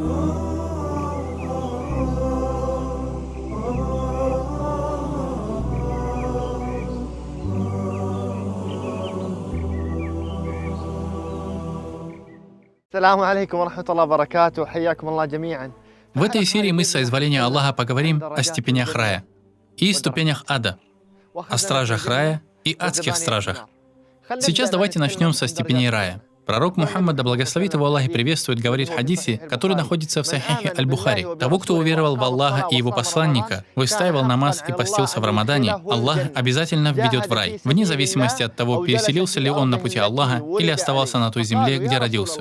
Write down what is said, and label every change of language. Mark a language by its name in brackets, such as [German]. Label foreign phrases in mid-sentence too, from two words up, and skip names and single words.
[Arabic] السلام عليكم ورحمة الله وبركاته. حياكم الله جميعا. [Russian] В этой серии мы с соизволения Аллаха поговорим о степенях рая и ступенях ада, о стражах рая и адских стражах. Сейчас давайте начнем со степеней рая. Пророк Мухаммад, да благословит его Аллах и приветствует, говорит в хадисе, который находится в Сахихе Аль-Бухари: того, кто уверовал в Аллаха и его посланника, выстаивал намаз и постился в Рамадане, Аллах обязательно введет в рай, вне зависимости от того, переселился ли он на пути Аллаха или оставался на той земле, где родился.